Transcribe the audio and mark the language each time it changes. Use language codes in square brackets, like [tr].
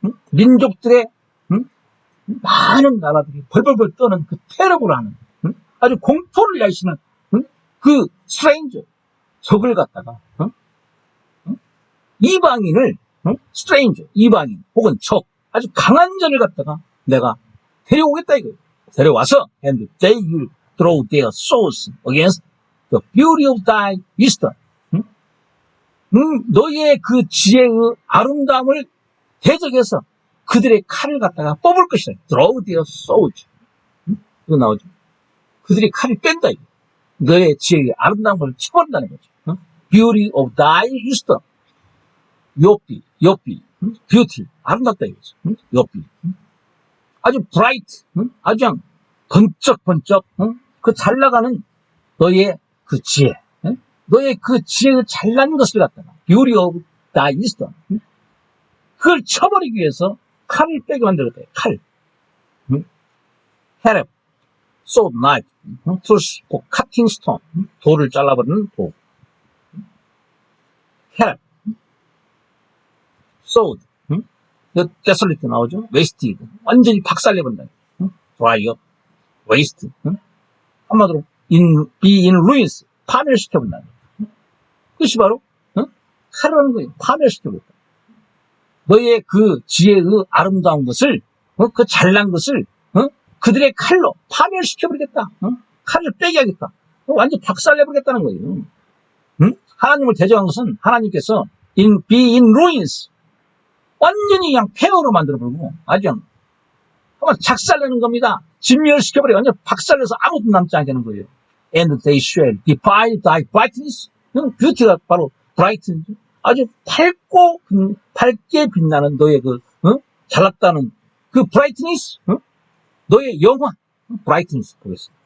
[ko] 민족들의, 많은 나라들이 벌벌벌 떠는 그 테러를 하는, 아주 공포를 야기시는, 그 스트레인저, 적을 갖다가, 이방인을, 스트레인저, 이방인, 혹은 적, 아주 강한 자를 갖다가 내가 데려오겠다 이거예요. 데려와서, [en] and they will throw their swords against the beauty of thy wisdom. [ko] 너의 그 지혜의 아름다움을 대적해서 그들의 칼을 갖다가 뽑을 것이다. [en] throw their swords. [ko] 이거 나오죠. 그들이 칼을 뺀다 이거. 너의 지혜의 아름다움을 쳐버린다는 거죠. [en] beauty of thy wisdom. [ko] 요피, beauty, 아름답다 이거죠. 요피. 아주 bright, 아주 그냥 번쩍번쩍, 그 잘 나가는 너의 그 지혜, 너의 그 지혜의 잘난 것을 갖다가 [en] beauty of thy wisdom. [ko] 그걸 쳐버리기 위해서 칼을 빼게 만들었다. 칼. [en] 헤렙, sword, knife, tools for cutting stone. [ko] 돌을 잘라버리는 도. 헤렙, sword, 데솔리트 나오죠? 웨스트, 완전히 박살내버린다. 드라이어, 웨스트, 한마디로 [en] be in ruins, [ko] 파멸시켜버린다. 그것이 바로 칼이라는 거예요. 파멸시켜버린다. 너의 그 지혜의 아름다운 것을, 그 잘난 것을 그들의 칼로 파멸시켜버리겠다. 칼을 빼게 하겠다. 완전 박살내버리겠다는 거예요. 하나님을 대적한 것은 하나님께서 [en] be in ruins, [ko] 완전히 그냥 폐허로 만들어버리고 아주 한번 작살내는 겁니다. 진멸시켜버려. 완전 박살내서 아무것도 남지 않게 하는 거예요. [en] And they shall defile thy brightness. [ko] 뷰티가 바로 brightness. 아주 밝게 빛나는 너의 그 잘났다는 그 brightness, 너의 영화 brightness 보겠습니다.